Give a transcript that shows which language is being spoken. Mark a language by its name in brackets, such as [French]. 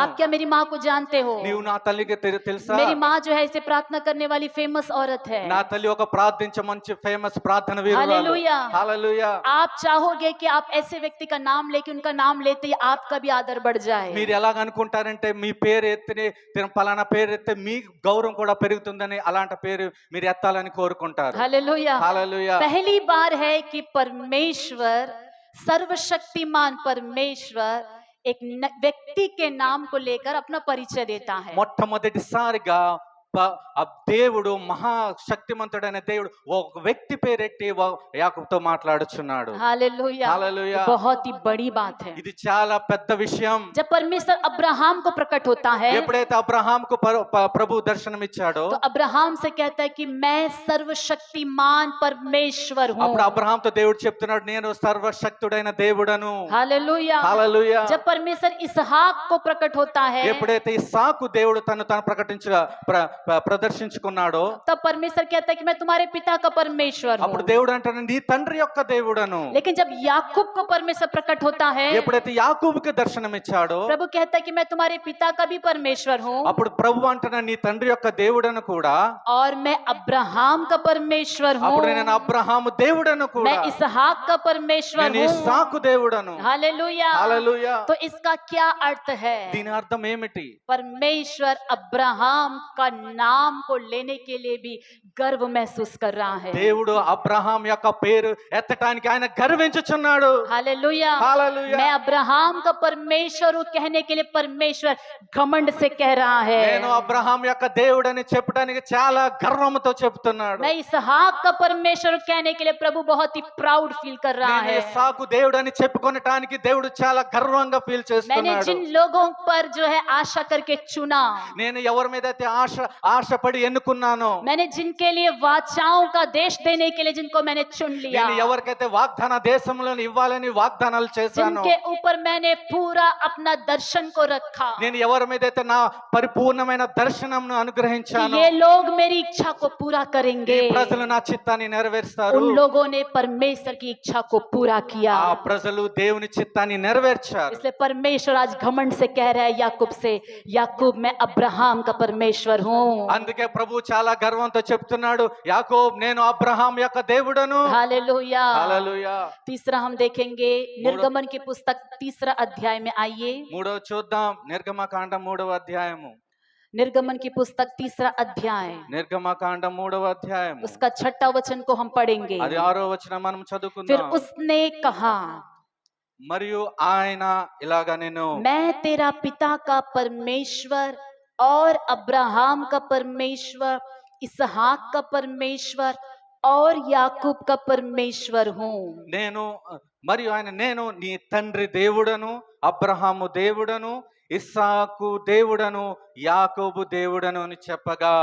[Hindi] आप क्या मेरी माँ को जानते हो? [Telugu] నీవు నా తల్లికి తెలుసా? [Hindi] मेरी माँ जो है इसे प्रार्थना करने वाली फेमस औरत है। [Telugu] నా తల్లి ఒక ప్రార్థించే మంచి ఫేమస్ ప్రార్థన వీరురాలు. [Hindi] हालेलुया। [Telugu] హల్లెలూయా. [Hindi] आप चाहोगे कि आप ऐसे व्यक्ति का नाम लेके उनका नाम लेते ही आपका भी आदर बढ़ जाए। [Telugu] మీరు ఎలాగ అనుకుంటారంటే మీ పేరు ఎత్తిని పలానా పేరు ఎత్తే మీ గౌరవం కూడా పెరుగుతుందని అలాంటి పేరు మీరు ఎత్తాలని కోరుకుంటారు. [Hindi] हालेलुया। [Telugu] హల్లెలూయా. [Hindi] पहली बार है कि परमेश्वर सर्वशक्तिमान परमेश्वर एक व्यक्ति के नाम को लेकर अपना परिचय देता है। [Telugu] మొట్టమొదటిసారిగా ఆ దేవుడు మహాశక్తిమంతుడైన దేవుడు ఒక వ్యక్తి పేరెట్టి యాకోబుతో మాట్లాడుచున్నాడు. [Hindi] हालेलुया। [Telugu] హల్లెలూయా. [Hindi] बहुत ही बड़ी बात है। [Telugu] ఇది చాలా పెద్ద విషయం. [Hindi] जब परमेश्वर अब्राहम को प्रकट होता है, [Telugu] ఎప్పుడైతే అబ్రహాంకు ప్రభు దర్శనం ఇచ్చాడో, [Hindi] तो अब्राहम से कहता है कि मैं सर्वशक्तिमान परमेश्वर हूँ। [Telugu] అప్పుడు అబ్రహాంతో దేవుడు చెప్తున్నాడు, నేను సర్వశక్తుడైన దేవుడను. [Hindi] हालेलुया। [Telugu] హల్లెలూయా. [Hindi] जब परमेश्वर इसहाक को प्रकट होता है, [Telugu] ఎప్పుడైతే ఇస్సాకు దేవుడు తను ప్రదర్శించుకున్నాడో, [Hindi] तब परमेश्वर कहता है कि मैं तुम्हारे पिता का परमेश्वर हूँ। [Telugu] అప్పుడు దేవుడు అంటాడు, నీ తండ్రి యొక్క దేవుడను. [Hindi] लेकिन जब याकूब को परमेश्वर प्रकट होता है, [Telugu] ఎప్పుడైతే యాకోబుకి దర్శనం ఇచ్చాడో, [Hindi] प्रभु कहता है कि मैं तुम्हारे पिता का भी परमेश्वर हूँ, [Telugu] అప్పుడు ప్రభు అంటున్నాడు, నీ తండ్రి యొక్క దేవుడను కూడా, [Hindi] और मैं अब्राहम का परमेश्वर हूँ, [Telugu] అప్పుడు నేను అబ్రహాము దేవుడను కూడా, [Hindi] मैं इसहाक का परमेश्वर [Telugu] నేను [Hindi] हूँ। [Telugu] ఇస్సాకు దేవుడను. [Hindi] हालेलुया। [Telugu] హల్లెలూయా. [Hindi] तो इसका क्या अर्थ है? [Telugu] దీని అర్థం ఏమిటి? [Hindi] परमेश्वर अब्राहम का नाम को लेने के लिए भी गर्व महसूस कर रहा है। [Telugu] దేవుడు అబ్రహాం యొక్క పేరు ఎత్తడానికి ఆయన గర్వించుచున్నాడు. [Hindi] हालेलुया। [Telugu] హల్లెలూయా. [Hindi] मैं अब्राहम का परमेश्वर हूँ कहने के लिए परमेश्वर घमंड से कह रहा है। [Telugu] నేను అబ్రహాం యొక్క దేవుడని చెప్పడానికి చాలా గర్వంతో చెప్తున్నాడు. [Hindi] मैं इसहाक का परमेश्वर हूँ कहने के लिए प्रभु बहुत ही प्राउड फील कर रहा [Telugu] నేను [Hindi] है। [Telugu] ఇస్సాకు దేవుడని చెప్పుకొనటానికి దేవుడు చాలా గర్వంగా ఫీల్ [Hindi] मैंने [Telugu] చేస్తున్నాడు. [Hindi] जिन लोगों पर जो है आशा करके चुना, [Telugu] నేను ఎవరి మీద అయితే ఆశపడి ఎన్నుకున్నానో, [Hindi] मैंने जिनके लिए वाचाओं का देश देने के लिए जिनको मैंने चुन लिया, [Telugu] నేను ఎవరికైతే వాగ్దాన దేశంలో ఇవ్వాలని వాగ్దానాలు చేశానో, [Hindi] जिनके ऊपर मैंने पूरा अपना दर्शन को रखा, [Telugu] నేను ఎవరి మీద అయితే నా పరిపూర్ణమైన దర్శనంను అనుగ్రహించానో, [Hindi] ये लोग मेरी इच्छा को पूरा [Telugu] ఈ [Hindi] करेंगे, [Telugu] ప్రజలు నా చిత్తాన్ని నెరవేరుస్తారు. [Hindi] उन लोगों ने परमेश्वर की इच्छा को पूरा किया। [Telugu] ఆ ప్రజలు దేవుని చిత్తాన్ని నెరవేర్చారు. [Hindi] इसलिए परमेश्वर आज घमंड से कह रहा है याकूब से, याकूब मैं अब्राहम का परमेश्वर हूँ। [Telugu] అందుకే ప్రభు చాలా గర్వంతో చెప్తున్నాడు, యాకోబ్ నేను అబ్రహాం యొక్క దేవుడను. [Hindi] हालेलुया। [Telugu] హల్లెలూయా. [Hindi] तीसरा हम देखेंगे निर्गमन की पुस्तक 3 अध्याय में आइए। [Telugu] మూడవ చూద్దాం, నిర్గమకాండం 3వ అధ్యాయము. [Hindi] निर्गमन की पुस्तक 3 अध्याय, [Telugu] నిర్గమకాండం 3వ అధ్యాయము, [Hindi] उसका 6वां वचन को हम पढ़ेंगे। [Telugu] అది 6వ వచనం మనం [Hindi] फिर [Telugu] చదువుకుందాం. [Hindi] उसने कहा, [Telugu] మరియు ఆయన ఇలాగా, నేను [Hindi] मैं तेरा पिता का परमेश्वर और अब्राहम का परमेश्वर, इसहाक का परमेश्वर और याकूब का परमेश्वर हूँ। [Telugu] నేను మరియు ఆయన నేను నీ తండ్రి దేవుడను, అబ్రహాము దేవుడను, ఇస్సాకు దేవుడను, యాకోబు దేవుడను అని చెప్పగా